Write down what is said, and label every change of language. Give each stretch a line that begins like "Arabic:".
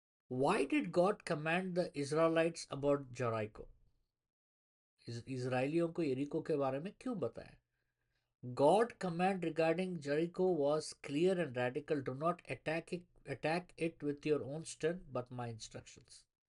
English: Why did God command the Israelites about Jericho?
Hindi: इज़राइलियों को यरीको के बारे में क्यों बताया?
English: God command regarding Jericho was clear and radical. Do not attack it with your own strength, but my instructions।